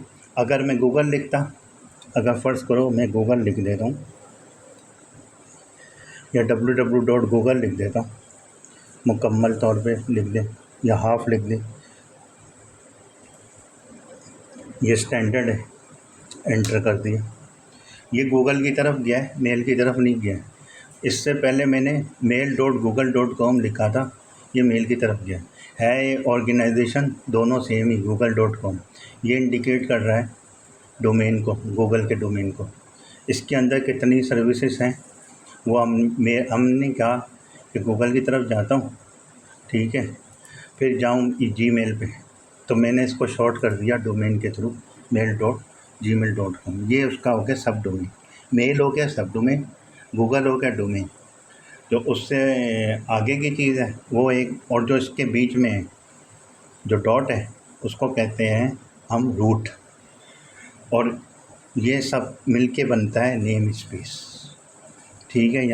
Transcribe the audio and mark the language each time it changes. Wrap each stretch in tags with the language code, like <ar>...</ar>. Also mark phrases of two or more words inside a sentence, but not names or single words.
<hi>अगर मैं गूगल लिखता, अगर फ़र्ज़ करो मैं गूगल लिख देता हूँ या www.google लिख देता हूँ, मुकम्मल तौर पे लिख दें या हाफ लिख दें, ये स्टैंडर्ड है। एंटर कर दिया, ये गूगल की तरफ गया है, मेल की तरफ नहीं गया है। इससे पहले मैंने mail.google.com लिखा था, ये मेल की तरफ गया है। ये ऑर्गेनाइजेशन दोनों सेम ही google.com, ये इंडिकेट कर रहा है डोमेन को, गूगल के डोमेन को। इसके अंदर कितनी सर्विसेज हैं वो हमने कहा कि गूगल की तरफ जाता हूँ, ठीक है, फिर जाऊँ जीमेल पे, तो मैंने इसको शॉर्ट कर दिया डोमेन के थ्रू mail.gmail.com। ये उसका हो गया</hi> <en>sub domain,</en> <hi>मेल हो गया</hi> <en>sub domain,</en> <hi>गूगल हो गया डोमेन। जो उससे आगे की चीज़ है वो एक, और जो इसके बीच में है जो डॉट है उसको कहते हैं हम रूट, और ये सब मिलके बनता है</hi> <en>name space,</en> <hi>ठीक है।</hi>